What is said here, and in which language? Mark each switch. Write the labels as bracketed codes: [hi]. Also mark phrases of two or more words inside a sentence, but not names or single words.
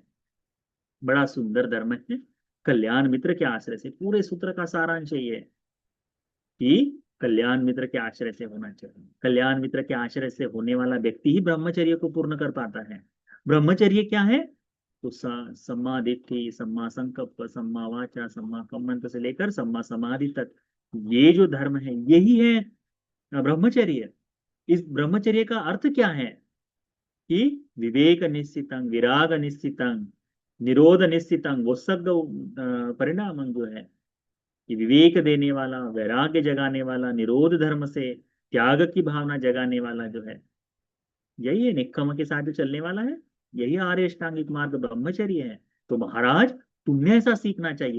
[hi] बड़ा सुंदर धर्म है। कल्याण मित्र के आश्रय से, पूरे सूत्र का सारांश यही है कि कल्याण मित्र के आश्रय से होना चाहिए। कल्याण मित्र के आश्रय से होने वाला व्यक्ति ही ब्रह्मचर्य को पूर्ण कर पाता है। ब्रह्मचर्य क्या है? तो [pi] सम्मा दिट्ठि, सम्मा संकल्प, सम्मा वाचा, सम्मा कम्मंत [hi] से लेकर [pi] सम्मा समाधि [hi] तक, ये जो धर्म है यही है ब्रह्मचर्य। इस ब्रह्मचर्य का अर्थ क्या है कि [pi] विवेक निश्चितं, विराग निश्चितं, निरोध निश्चितं, [hi] वो सब परिणाम जो है कि विवेक देने वाला, वैराग्य जगाने वाला, निरोध धर्म से त्याग की भावना जगाने वाला जो है, यही है निक्कम के साथ जो चलने वाला है, यही आर्य अष्टांगिक मार्ग ब्रह्मचर्य है। तो महाराज तुमने ऐसा सीखना चाहिए।